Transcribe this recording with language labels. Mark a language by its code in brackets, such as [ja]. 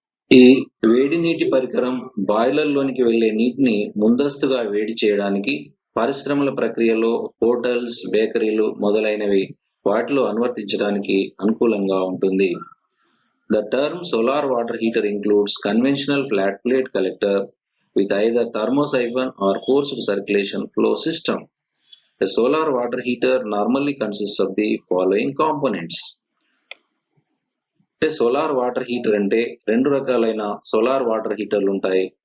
[te] ఈ వేడి నీటి పరికరం బాయిలర్లోనికి వెళ్లే నీటిని ముందస్తుగా వేడి చేయడానికి, పరిశ్రమల ప్రక్రియలో హోటల్స్, బేకరీలు మొదలైనవి వాటిలో అనువర్తించడానికి అనుకూలంగా ఉంటుంది. [en] The term solar water heater includes conventional flat plate collector with either thermosiphon or forced circulation flow system. A solar water heater normally consists of the following components. [te] Solar water heater అంటే రెండు రకాలైన solar water హీటర్లు ఉంటాయి.